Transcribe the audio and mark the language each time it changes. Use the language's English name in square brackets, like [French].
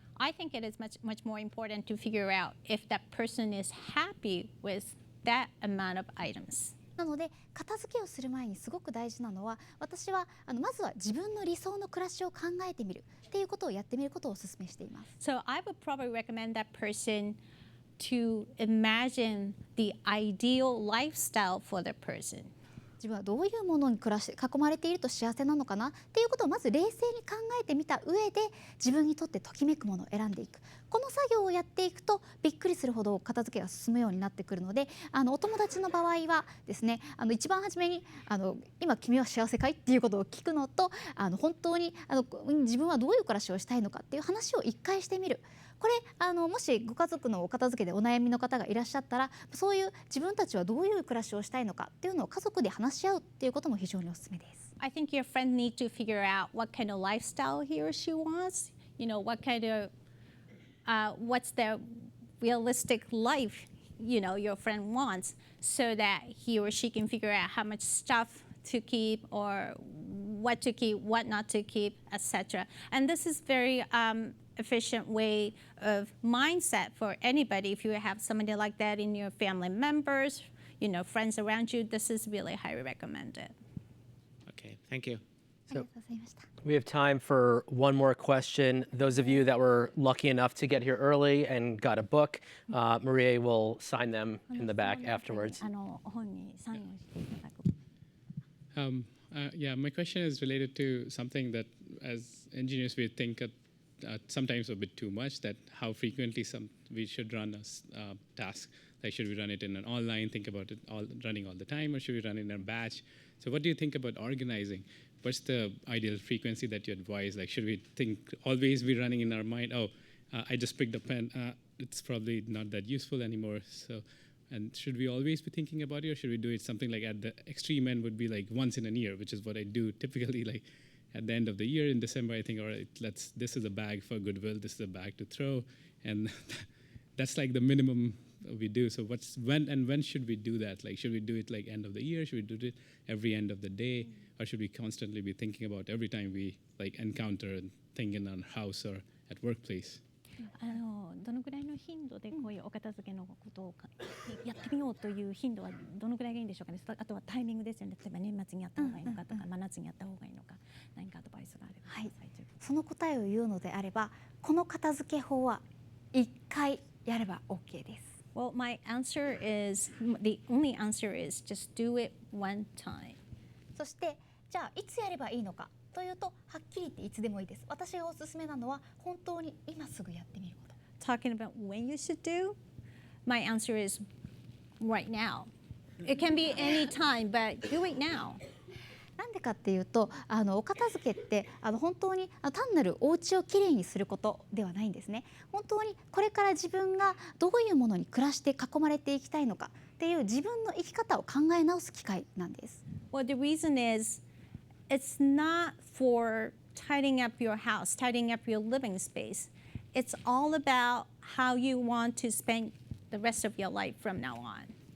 [English] I think it is much more important to figure out if that person is happy with that amount of items. [Japanese] なので片付けをする前にすごく大事なのは、私はまずは自分の理想の暮らしを考えてみるっていうことをやってみることをお勧めしています。 [English] So I would probably recommend that person to imagine the ideal lifestyle for the person. [Japanese] 自分はどういうものに囲まれていると幸せなのかなっていうことをまず冷静に考えてみた上で、自分にとってときめくものを選んでいく。この作業をやっていくとびっくりするほど片付けが進むようになってくるので、お友達の場合はですね、一番初めに今君は幸せかいっていうことを聞くのと、本当に自分はどういう暮らしをしたいのかっていう話を一回してみる。これもしご家族のお片付けでお悩みの方がいらっしゃったら、そういう自分たちはどういう暮らしをしたいのかっていうのを家族で話し合うっていうことも非常におすすめです。 [English] I think your friend needs to figure out what kind of lifestyle he or she wants. You know, what kind of, what's the realistic life, you know, your friend wants, so that he or she can figure out how much stuff to keep or what to keep, what not to keep, etc. And this is very efficient way of mindset for anybody. If you have somebody like that in your family members, you know, friends around you, this is really highly recommended. Okay, thank you. [Japanese] ありがとうございました。 [English] We have time for one more question. Those of you that were lucky enough to get here early and got a book, Marie will sign them in the back afterwards. [Japanese] 本にサインをしていただく。 [English] Yeah, my question is related to something that as engineers we think sometimes a bit too much, that how frequently we should run a task. Like, should we run it in an online, think about it running all the time, or should we run it in a batch? So what do you think about organizing? What's the ideal frequency that you advise? Like, should we always be running in our mind, I just picked a pen, it's probably not that useful anymore. So, and should we always be thinking about it, or should we do it something like at the extreme end would be like once in a year, which is what I do typically, like at the end of the year in December, I think, all right, this is a bag for goodwill, this is a bag to throw, and that's like the minimum we do. So when should we do that? Like, should we do it like end of the year? Should we do it every end of the day? Or should we constantly be thinking about every time we like encounter a thing in our house or at workplace? [Japanese] どのぐらいの頻度でこういうお片付けのことをやってみようという頻度はどのぐらいがいいんでしょうかね。あとはタイミングですよね。例えば年末にやった方がいいのかとか、真夏にやった方がいいのか、何かアドバイスがあれば。はい、その答えを言うのであれば、この片付け法は1回やれば OK です。 [English] Well, my answer is, the only answer is just do it one time. [Japanese] そしてじゃあいつやればいいのかというと、はっきり言っていつでもいいです。私がおすすめなのは本当に今すぐやってみること。 [English] Talking about when you should do, my answer is right now. It can be any time, but do it now. [Japanese] なんでかっていうと、お片付けって本当に単なるお家をきれいにすることではないんですね。本当にこれから自分がどういうものに暮らして囲まれていきたいのかっていう自分の生き方を考え直す機会なんです。 [English] Well, the reason is it's not for tidying up your house, tidying up your living space. It's all about how you want to spend the rest of your life from now on.